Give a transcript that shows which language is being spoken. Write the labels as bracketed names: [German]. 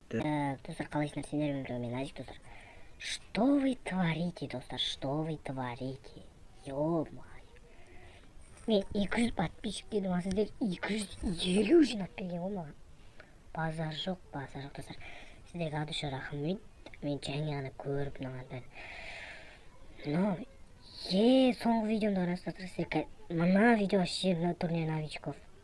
[Kazakh] Достар, қалайсыңдар, сендермен бірге мен Азик, достар. [Russian] Что вы творите, достар, что вы творите? Ё-моё. [Kazakh] Мен 200 подписчик дедім, а сіздер 250 жинап келген ғой маған. Базар жоқ, достар. Сіздерге адуша рахмет. Мен жаңа ғана көріп мынаған. Но, соңғы видеомды қарастырсыздар, сіздер мына видео [Russian] вообще турнир новичков.